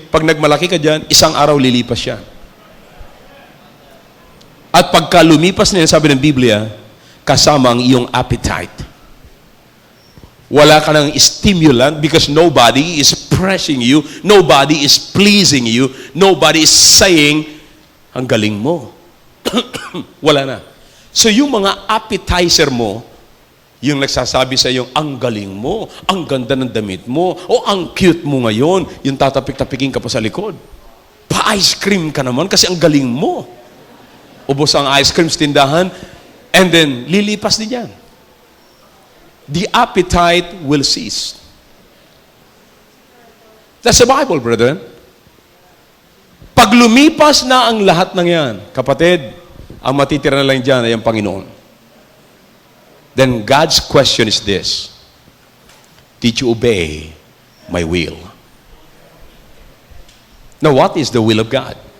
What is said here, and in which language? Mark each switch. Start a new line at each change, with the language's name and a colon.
Filipino: Pag nagmalaki ka dyan, isang araw lilipas siya. At pagka lumipas na yan, sabi ng Biblia, kasama ang iyong appetite. Wala ka ng stimulant
English: because nobody is pressing you, nobody is pleasing you, nobody is saying,
Filipino: ang galing mo. Wala na. So yung mga appetizer mo, yung nagsasabi sa iyo, ang galing mo, ang ganda ng damit mo, o ang cute mo ngayon, yung tatapik-tapikin ka pa sa likod. Pa-ice cream ka naman kasi ang galing mo. Ubos ang ice cream sa tindahan,
English: and then
Filipino: lilipas din yan.
English: The appetite will cease. That's the Bible, brother.
Filipino: Pag lumipas na ang lahat ng yan, kapatid, ang matitira na lang dyan ay ang Panginoon.
English: Then God's question is this: did you obey my will? Now, what is the will of God?